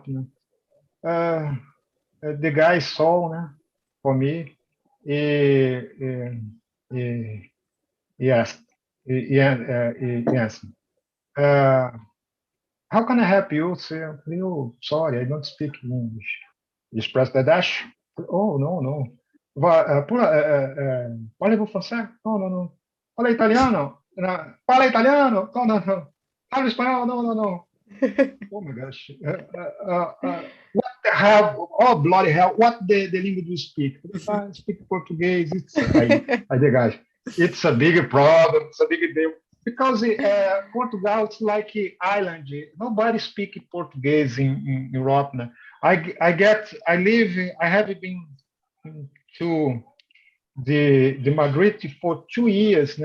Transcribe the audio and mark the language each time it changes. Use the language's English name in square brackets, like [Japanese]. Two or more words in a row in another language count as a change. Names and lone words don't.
[English] Uh, the guy saw for me. He, he, he asked. He asked. Uh, how can I help you, sir? Oh, sorry, I don't speak English. You press the dash. Oh, no, no. [French] Parlez-vous français? Non, non, non. [Portuguese] Fala italiano? No. Fala italiano? No, no, no. Fala espanhol? No, no, no. [English] Oh my gosh. What the hell? Oh, bloody hell. What the language you speak? I speak Portuguese. The guys. It's a big problem. It's a big deal. Because Portugal is like an island. Nobody speaks Portuguese in Europe. I have been to the Madrid for 2 years.